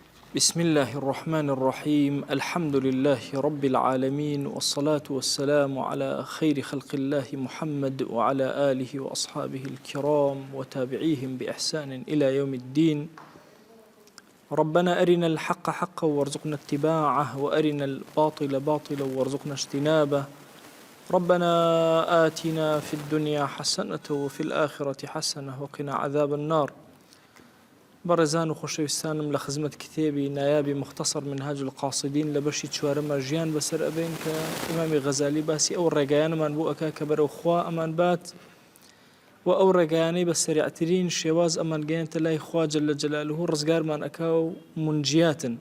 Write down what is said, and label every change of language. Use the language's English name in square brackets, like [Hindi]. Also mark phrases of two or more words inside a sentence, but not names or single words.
[Arabic] بسم الله الرحمن الرحيم الحمد لله رب العالمين والصلاة والسلام على خير خلق الله محمد وعلى آله وأصحابه الكرام وتابعيهم بإحسان إلى يوم الدين. ربنا أرنا الحق حقا وارزقنا اتباعه وأرنا الباطل باطلا وارزقنا اجتنابه. ربنا آتنا في الدنيا حسنة وفي الآخرة حسنة وقنا عذاب النار. [Central Kurdish] بەڕێزان و خۆشەویستانم لە خزمەت کتێبی نایابی مختصر منهاج القاصدین لە بەشی چوارەمە ژیان بەسەر ئەبێن کە ئیمامی غەزالی باسی ئەو ڕێگایانمان بۆ ئەکا کە بەرەو خوا ئەمان بات و ئەو ڕێگایانەی بە سەریعترین شێواز ئەمان گەیەنتە لای خوا [Arabic] جەلە جەلالوهو [Central Kurdish] ڕزگارمان ئەکا و منجیاتن.